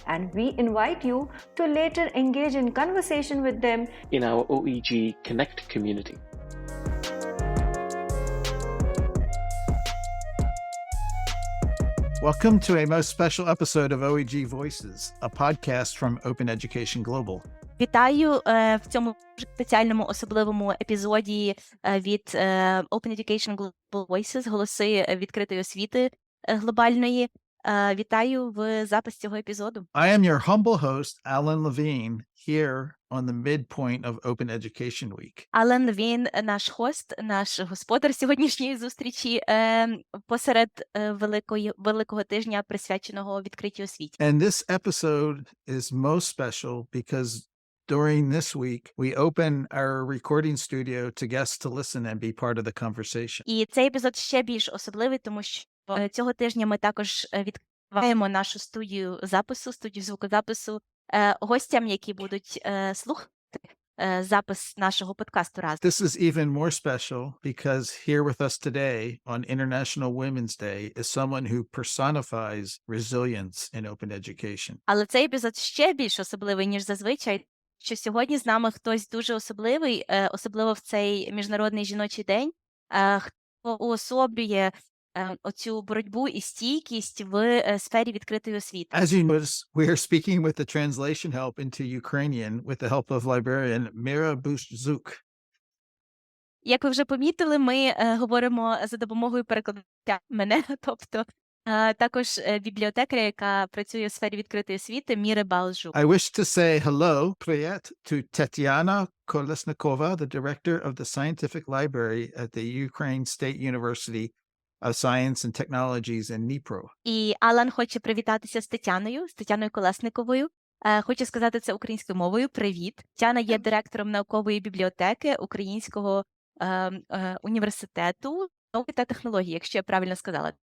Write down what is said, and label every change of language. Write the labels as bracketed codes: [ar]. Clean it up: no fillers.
[en] and we invite you to later engage in conversation with them in our OEG Connect community. Welcome to a most special episode of OEG Voices, a podcast from Open Education Global. [uk] Вітаю в цьому спеціальному особливому епізоді від Open Education Global Voices, голоси відкритої освіти глобальної. Вітаю в записі цього епізоду. [en] I am your humble host, Alan Levine, here on the midpoint of Open Education Week. [uk] Алан Левін, наш хост, наш господар сьогоднішньої зустрічі посеред великого тижня, присвяченого відкритій освіті. [en] And this episode is most special because during this week, we open our recording studio to guests to listen and be part of the conversation. [uk] І цей епізод ще більш особливий, тому що цього тижня ми також відкриваємо нашу студію звукозапису гостям, які будуть слухати запис нашого подкасту разом. [en] This is even more special because here with us today on International Women's Day is someone who personifies resilience in open education. [uk] Але цей епізод ще більш особливий, ніж зазвичай, що сьогодні з нами хтось дуже особливий, особливо в цей Міжнародний жіночий день, хто уособлює оцю боротьбу і стійкість в сфері відкритої освіти. [en] As you notice, we are speaking with the translation help into Ukrainian with the help of librarian Mira. [uk] Як ви вже помітили, ми говоримо за допомогою перекладача мене, тобто також бібліотекаря, яка працює у сфері відкритої освіти, Міри Балжук. [en] I wish to say hello, привет, to Tetiana Kolesnykova, the director of the scientific library at the Ukraine State University of Science and Technologies in Dnipro. [uk] І Алан хоче привітатися з Тетяною Колесниковою. Хочу сказати це українською мовою. Привіт. Тетяна є директором наукової бібліотеки Українського університету науки та технологій, якщо я правильно сказала.